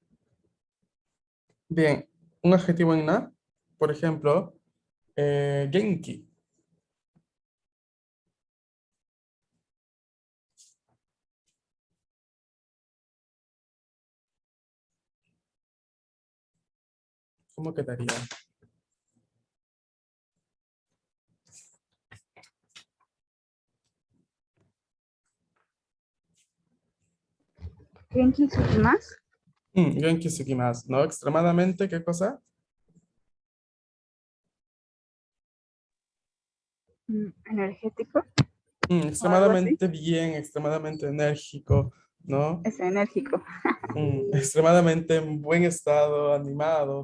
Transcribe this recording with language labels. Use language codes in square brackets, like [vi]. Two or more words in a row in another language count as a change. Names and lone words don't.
[es] Bien, un adjetivo en na, por ejemplo, genki. ¿Cómo quedaría? [ja] 元気すぎます. 元気すきます, ¿no? [es] Extremadamente, ¿qué cosa? Energético o algo así. Extremadamente bien, extremadamente enérgico, ¿no? Es enérgico. Extremadamente en buen estado, animado.